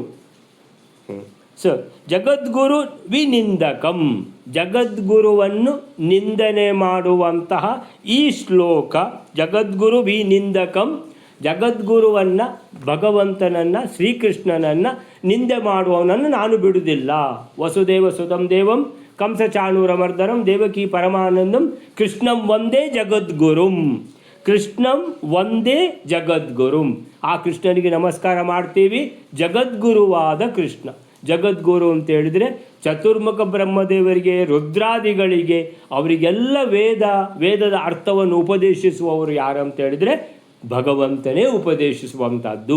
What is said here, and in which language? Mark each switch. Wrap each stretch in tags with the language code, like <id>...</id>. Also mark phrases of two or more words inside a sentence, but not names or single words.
<kn>ಸೊ</kn> <sa>ಜಗದ್ಗುರು ವಿನಿಂದಕಂ,</sa> <kn>ಜಗದ್ಗುರುವನ್ನು ನಿಂದನೆ ಮಾಡುವಂತಹ ಈ ಶ್ಲೋಕ.</kn> <sa>ಜಗದ್ಗುರು ವಿನಿಂದಕಂ,</sa> <kn>ಜಗದ್ಗುರುವನ್ನು, ಭಗವಂತನನ್ನು, ಶ್ರೀಕೃಷ್ಣನನ್ನು ನಿಂದೆ ಮಾಡುವವನನ್ನು ನಾನು ಬಿಡುವುದಿಲ್ಲ.</kn> <sa>ವಸುದೇವ ಸುತಂ ದೇವಂ ಕಂಸ ಚಾಣೂರಮರ್ದನಂ ದೇವಕಿ ಪರಮಾನಂದಂ ಕೃಷ್ಣಂ ಒಂದೇ ಜಗದ್ಗುರುಂ. ಕೃಷ್ಣಂ ಒಂದೇ ಜಗದ್ಗುರುಂ.</sa> <kn>ಆ ಕೃಷ್ಣನಿಗೆ ನಮಸ್ಕಾರ ಮಾಡ್ತೀವಿ. ಜಗದ್ಗುರುವಾದ ಕೃಷ್ಣ. ಜಗದ್ಗುರು ಅಂತ ಹೇಳಿದರೆ ಚತುರ್ಮುಖ ಬ್ರಹ್ಮದೇವರಿಗೆ, ರುದ್ರಾದಿಗಳಿಗೆ, ಅವರಿಗೆಲ್ಲ ವೇದದ ಅರ್ಥವನ್ನು ಉಪದೇಶಿಸುವವರು ಯಾರು ಅಂತ ಹೇಳಿದರೆ ಭಗವಂತನೇ ಉಪದೇಶಿಸುವಂಥದ್ದು.</kn>